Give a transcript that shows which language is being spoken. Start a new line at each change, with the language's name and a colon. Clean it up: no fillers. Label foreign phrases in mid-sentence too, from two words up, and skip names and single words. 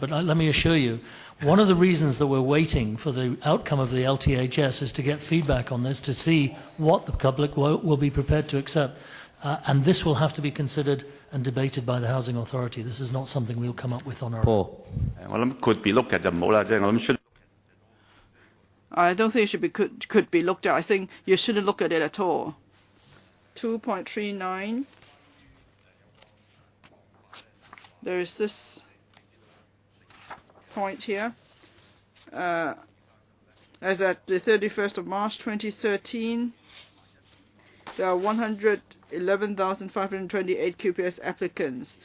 English: But let me assure you, one of the reasons that we're waiting for the outcome of the LTHS is to get feedback on this, to see what the public will be prepared to accept. And this will have to be considered and debated by the Housing Authority. This is not something we'll come up with on our own. Could be looked at
Cantonese: 就唔好啦，即係我諗 should.
English: I don't think it should be could be looked at. I think you shouldn't look at it at all. 2.39. There is this point here. As at the 31st of March 2013, there are 111,528 QPS applicants.